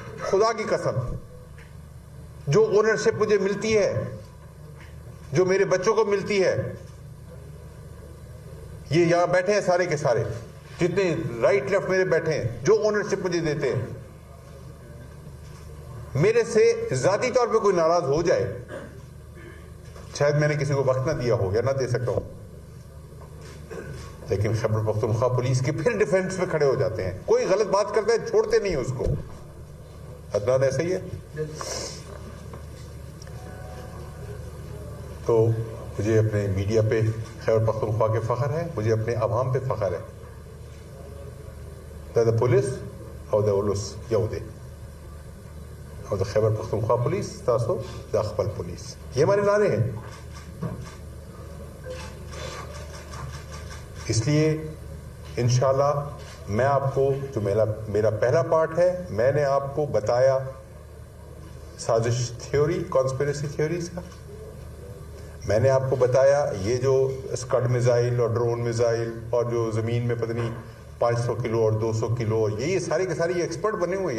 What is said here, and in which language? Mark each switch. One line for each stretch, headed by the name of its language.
Urdu: خدا کی قسم, جو اونرشپ مجھے ملتی ہے, جو میرے بچوں کو ملتی ہے, یہ یہاں بیٹھے ہیں سارے کے سارے, جتنے رائٹ لیفٹ میرے بیٹھے ہیں, جو اونرشپ مجھے دیتے ہیں, میرے سے ذاتی طور پہ کوئی ناراض ہو جائے, شاید میں نے کسی کو وقت نہ دیا ہو یا نہ دے سکتا ہوں, لیکن خیبر پختونخوا پولیس کے پھر ڈیفینس میں کھڑے ہو جاتے ہیں. کوئی غلط بات کرتا ہے چھوڑتے نہیں اس کو. عدنان ایسا ہی ہے. تو مجھے اپنے میڈیا پہ خیبر پختونخوا کے فخر ہے, مجھے اپنے عوام پہ فخر ہے.
Pashto: دا پولیس او دا اولس یودے او دا خیبر پختونخوا پولیس تاسو دا خپل پولیس,
Urdu: یہ ہمارے نعرے ہیں. اس لیے انشاءاللہ میں آپ کو, جو میرا پہلا پارٹ ہے, میں نے آپ کو بتایا سازش تھیوری, کانسپیریسی تھیوریز کا. میں نے آپ کو بتایا یہ جو اسکڈ میزائل اور ڈرون میزائل اور جو زمین میں پتہ نہیں 500 کلو اور 200 کلو, یہ سارے کے سارے ایکسپرٹ بنے ہوئے ہیں.